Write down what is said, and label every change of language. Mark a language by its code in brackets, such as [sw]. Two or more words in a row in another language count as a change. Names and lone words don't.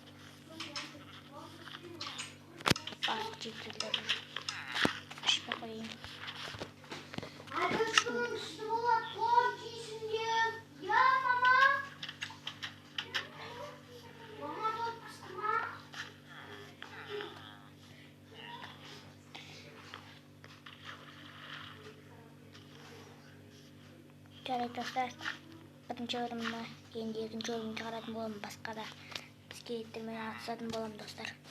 [tr] Bahçecilerim. Şuna koyayım. Arkadaşımın üstü valla tuhaf giysin diye. Ya mama. Mama dur kısma. [kk] Жарайды достар. Бірінші орынға енді екінші орын шығаратын боламын, басқа да скейттермен атысатын боламын достар.